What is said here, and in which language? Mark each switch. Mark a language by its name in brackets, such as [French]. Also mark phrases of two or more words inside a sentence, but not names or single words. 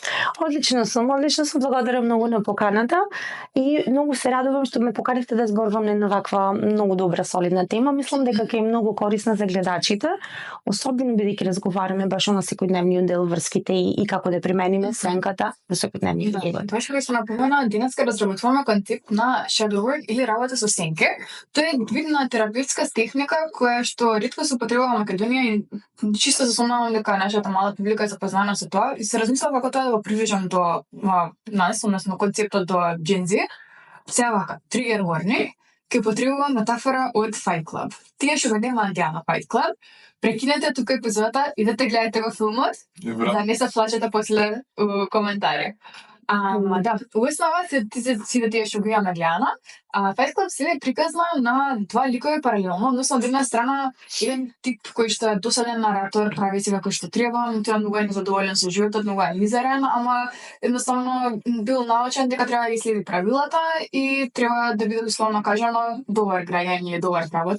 [Macedonian] Одлично сум, благодарам многу на поканата и многу се радувам што ме поканивте да зборувам на една ваква многу добра солидна тема. Мислам дека ќе е многу корисна за гледачите, особено бидејќи разговараме баш на секојдневниот дел врските и како да примениме сенката во секојдневниот живот. Тоа што се напомена, денеска разработуваме концепт на [English] shadow work [Macedonian] или работа со сенке. Тоа е вид на терапевтска техника која што ретко се употребува во Македонија и чисто се сомневам дека нашата мала публика е запозната со тоа и се размислам како тоа да го привлечам до нас, односно концептот до Gen Z. Сега вака, [English] trigger warning, [Macedonian] ќе потребувам метафора од Fight Club. Тие што го нема на Fight Club, прекинете тука епизодата, идете гледате го филмот, да не се плачете после коментари. Да, уоснова сите тие што го имаме гледана, Fight Club се е приказна на два ликови паралелно, односно од една страна еден тип кој што е досаден наратор, прави се како што треба, но тоа многу е незадоволен со животот, многу е мизерен, ама едноставно бил научен дека треба да ги следи правилата и треба да биде условно кажано добар граѓање и добар работа.